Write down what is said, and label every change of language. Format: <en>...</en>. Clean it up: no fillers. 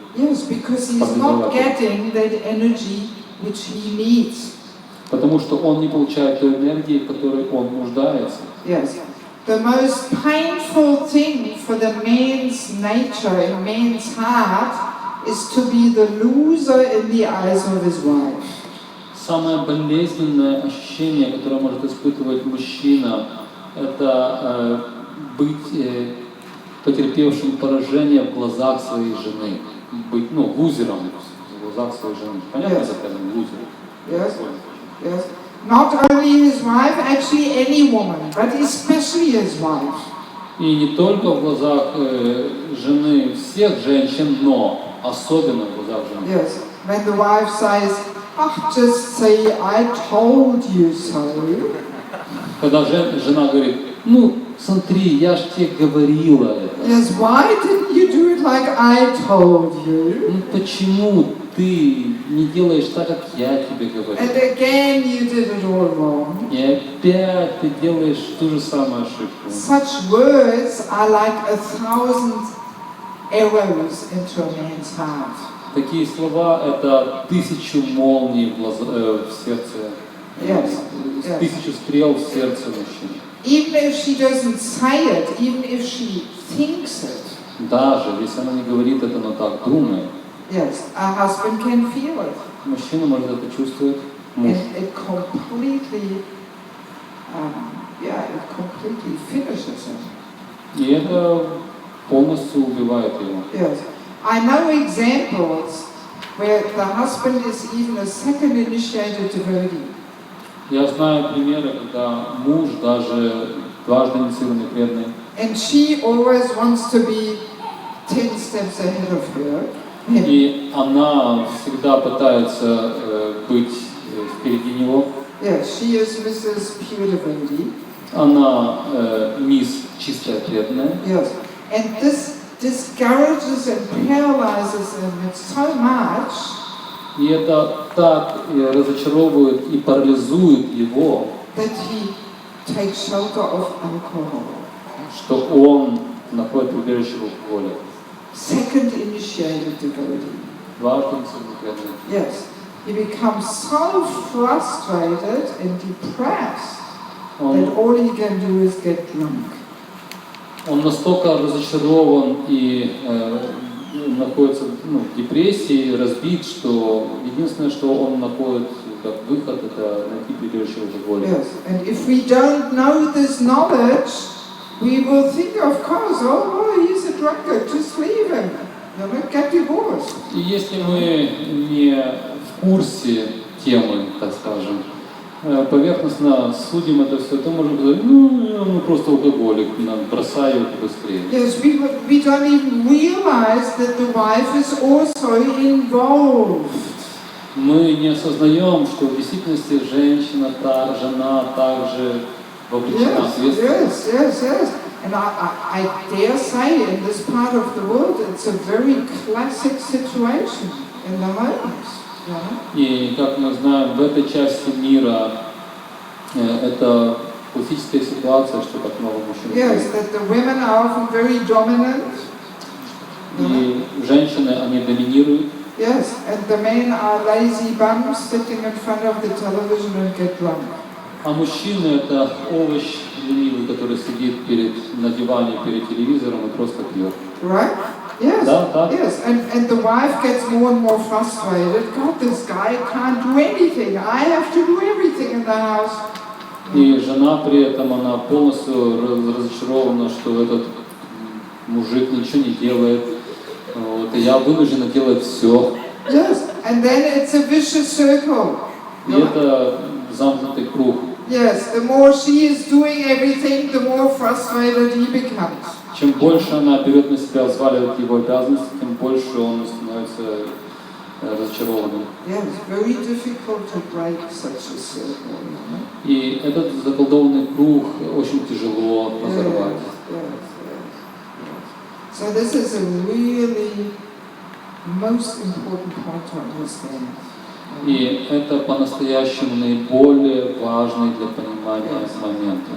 <en>Yes, because he's not getting that energy which he needs.</en> <ru>Потому что он не получает той энергии, в которой он нуждается.</ru> <en>Yes. The most painful thing for the man's nature and man's heart is to be the loser in the eyes of his wife.</en> <ru>Самое болезненное ощущение, которое может испытывать мужчина, это быть потерпевшим поражение в глазах своей жены, быть лузером в глазах своей жены. Понятно,</ru> <en>Yes.</en> <ru>это лузер?</ru> <en>Yes. Yes. Not only his wife, actually any woman, but especially his wife.</en> <ru>И не только в глазах жены всех женщин, но особенно в глазах жены.</ru> <en>Yes. When the wife says, "Oh, just say I told you so."</en> <ru>Когда жена говорит, смотри, я ж тебе говорила это.</ru> <en>Yes. Why didn't you do it like I told you?</en> <ru>Почему ты не делаешь так, как я тебе говорю?</ru> <en>And again, you did it all wrong.</en> <ru>И опять ты делаешь ту же самую ошибку.</ru> <en>Such words are like 1,000 arrows into a man's heart.</en> <ru>Такие слова — это 1000 молний в сердце,</ru> <en>Yes.</en> <ru>1000 стрел в сердце мужчины.</ru> <en>Even if she doesn't say it, even if she thinks it,</en> <ru>Даже если она не говорит это, но так думает,</ru> <en>yes, a husband can feel it.</en> <ru>мужчина может это чувствовать, муж.</ru> <en>And it completely, it completely finishes him.</en> <ru>И это полностью убивает его.</ru> <en>Yes. I know examples where the husband is even a second initiated devotee.</en> <ru>Я знаю примеры, когда муж даже дважды инициированный преданный,</ru> <en>And she always wants to be 10 steps ahead of her.</en> <ru>и она всегда пытается быть впереди него.</ru> <en>Yes, she is Mrs. Pure Devotee.</en> <ru>Она мисс чистая преданная.</ru> <en>Yes. And this discourages and paralyzes him so much.</en> <ru>И это так разочаровывает и парализует его,</ru> <en>That he takes shelter of alcohol.</en> <ru>что он находит прибежище в алкоголе.</ru> <en>Second initiated devotee.</en> <ru>Дважды инициированный преданный.</ru> <en>Yes. He becomes so frustrated and depressed that all he can do is get drunk.</en> <ru>Он настолько разочарован и находится в депрессии, разбит, что единственное, что он находит как выход, это найти прибежище в алкоголе.</ru> <en>Yes. And if we don't know this knowledge, we will think, of course, oh, he's a drunkard, just leave him. Get divorced.</en> <ru>И если мы не в курсе темы, так скажем, поверхностно судим это все, то можем сказать, ну просто алкоголик, бросаю быстрее.</ru> <en>Yes, we don't even realize that the wife is also involved.</en> <ru>Мы не осознаем, что в действительности женщина, жена также вовлечена в ответственность.</ru> <en>Yes. And I dare say in this part of the world it's a very classic situation in the homes.</en> <ru>И как мы знаем, в этой части мира это классическая ситуация, что так много мужчин.</ru> <en>Yes, that the women are often very dominant.</en> <ru>И женщины, они доминируют.</ru> <en>Yes, and the men are lazy bums sitting in front of the television and get drunk.</en> <ru>А мужчины это овощ ленивый, который сидит на диване перед телевизором и просто пьет.</ru> <en>Right? Yes.</en> <ru>Да.</ru> <en>Yes. And the wife gets more and more frustrated. God, this guy can't do anything. I have to do everything in the house.</en> <ru>И жена при этом, она полностью разочарована, что этот мужик ничего не делает. Вот, и я вынуждена делать все.</ru> <en>Yes. And then it's a vicious circle.</en> <ru>И это замкнутый круг.</ru> <en>Yes, the more she is doing everything, the more frustrated he becomes.</en> <ru>Чем больше она берет на себя, взваливает его обязанности, тем больше он становится разочарованным.</ru> <en>Yes, very difficult to break such a circle.</en> <ru>И этот заколдованный круг очень тяжело разорвать.</ru> <en>Yes. So this is a really most important point to understand.</en> <ru>И это по-настоящему наиболее важный для понимания момент.</ru>